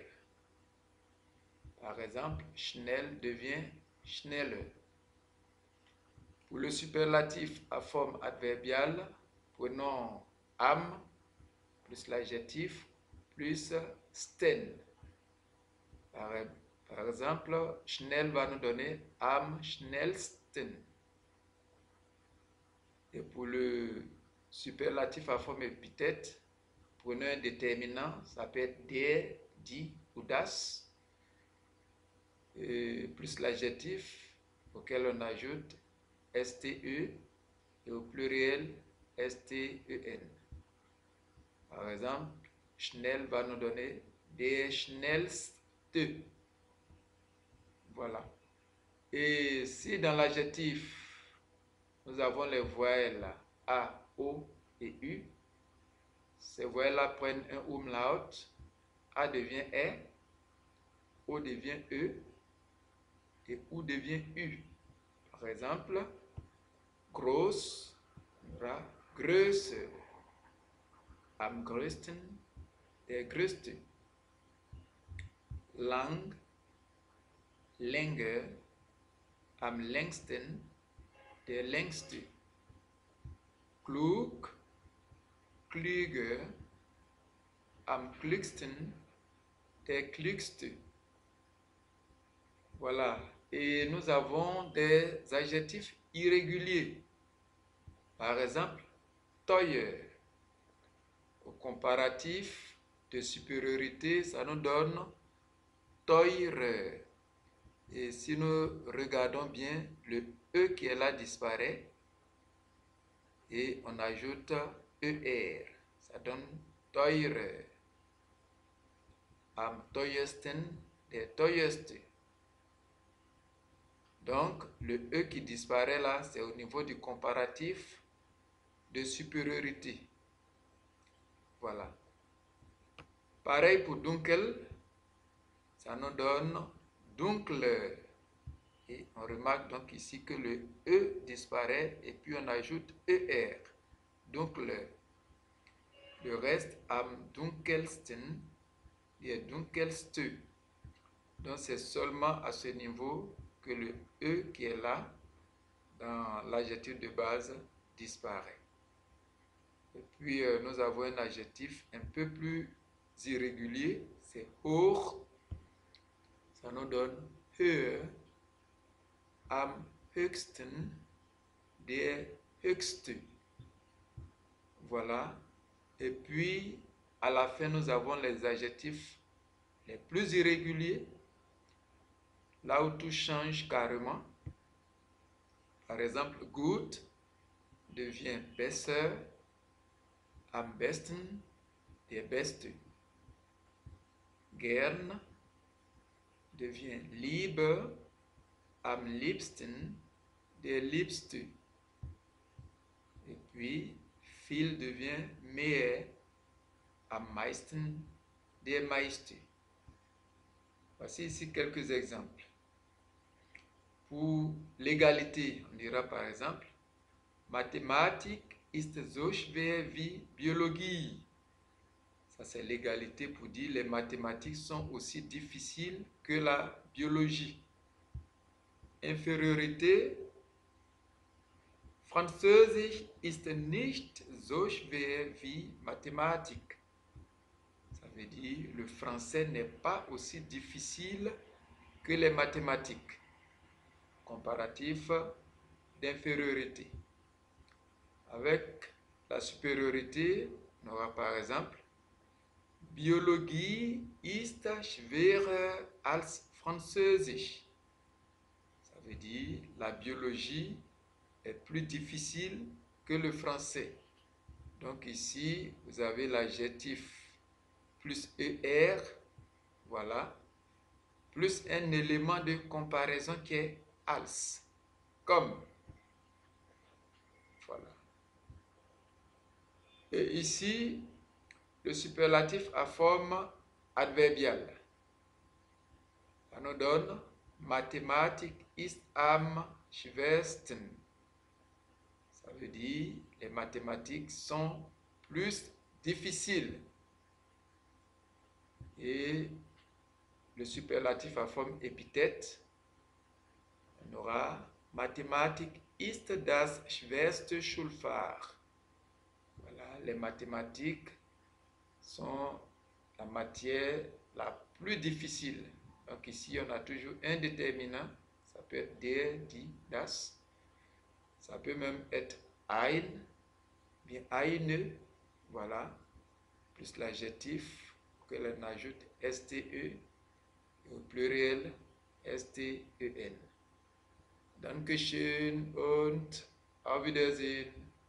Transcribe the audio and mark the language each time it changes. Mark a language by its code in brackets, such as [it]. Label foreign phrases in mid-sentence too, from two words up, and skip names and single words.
[fr] Par exemple, schnell devient schneller. Pour le superlatif à forme adverbiale, prenons am plus l'adjectif plus sten. Par exemple, schnell va nous donner [de] am schnellsten. [fr] Et pour le superlatif à forme épithète, prenons un déterminant, ça peut être [de] der, die [fr] ou das, plus l'adjectif auquel on ajoute STE et au pluriel STEN. Par exemple, schnell va nous donner [de] der schnellste. [fr] Voilà. Et si dans l'adjectif, nous avons les voyelles A, O et U, ces voyelles-là prennent un umlaut, A devient E, O devient E et U devient U. Par exemple, [de] groß, größer, am größten, der größte, lang, länger, am längsten, der längste, klug, klüger, am klügsten, der klügste. [fr] Voilà. Et nous avons des adjectifs irréguliers. Par exemple, teuer. Au comparatif de supériorité, ça nous donne teurer. Et si nous regardons bien, le E qui est là disparaît et on ajoute ER. Ça donne teurer. [de] Am teuersten, der teuerste. [fr] Donc, le E qui disparaît là, c'est au niveau du comparatif de supériorité. Voilà. Pareil pour dunkel, ça nous donne dunkler. Et on remarque donc ici que le E disparaît et puis on ajoute ER. Dunkler. Le reste, [de] am dunkelsten et dunkelste. [fr] Donc c'est seulement à ce niveau que le E qui est là, dans l'adjectif de base, disparaît. Et puis nous avons un adjectif un peu plus irrégulier, c'est hoch. Ça nous donne [de] höher, am höchsten, der höchste. [fr] Voilà. Et puis à la fin, nous avons les adjectifs les plus irréguliers, là où tout change carrément. Par exemple, [de] gut devient besser, am besten, der beste. Gern devient lieber, am liebsten, der liebste. [fr] Et puis, [de] viel devient mehr, am meisten, der meiste. [fr] Voici ici quelques exemples. Pour l'égalité, on dira par exemple, [de] Mathematik ist so schwer wie Biologie. [fr] Ça, c'est l'égalité pour dire les mathématiques sont aussi difficiles que la biologie. Infériorité. [de] Französisch ist nicht so schwer wie Mathematik. [fr] Ça veut dire le français n'est pas aussi difficile que les mathématiques. Comparatif d'infériorité. Avec la supériorité, on aura par exemple [de] Biologie ist schwerer als Französisch. [fr] Ça veut dire la biologie est plus difficile que le français. Donc ici, vous avez l'adjectif plus ER, voilà, plus un élément de comparaison qui est als, comme, voilà. Et ici, le superlatif à forme adverbiale. Ça nous donne [de] Mathematik ist am schwersten. [fr] Ça veut dire les mathématiques sont plus difficiles. Et le superlatif à forme épithète, on aura [de] Mathematik ist das schwerste Schulfach. [fr] Voilà, les mathématiques sont la matière la plus difficile. Donc ici, on a toujours un déterminant. Ça peut être [de] der, die, das. [fr] Ça peut même être ein, bien eine, voilà, plus l'adjectif que l'on ajoute ste, et au pluriel sten. [de] Dankeschön und auf Wiedersehen.